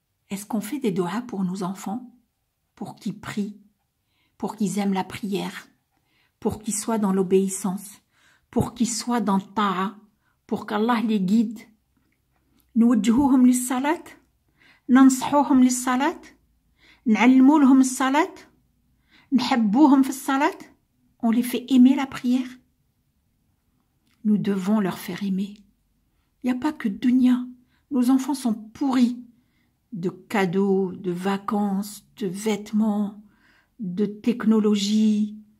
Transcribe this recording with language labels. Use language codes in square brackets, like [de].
[fr] Est-ce qu'on fait des doigts pour nos enfants, pour qu'ils prient, pour qu'ils aiment la prière, pour qu'ils soient dans l'obéissance, pour qu'ils soient dans le ta'a, pour qu'Allah les guide? [ar] نوجهوهم للصلاة, ننصحوهم للصلاة, نعلموا لهم الصلاة, نحبوهم في الصلاة. [fr] On les fait aimer la prière. Nous devons leur faire aimer. Il n'y a pas que dunya. Nos enfants sont pourris de cadeaux, de vacances, de vêtements, de technologie.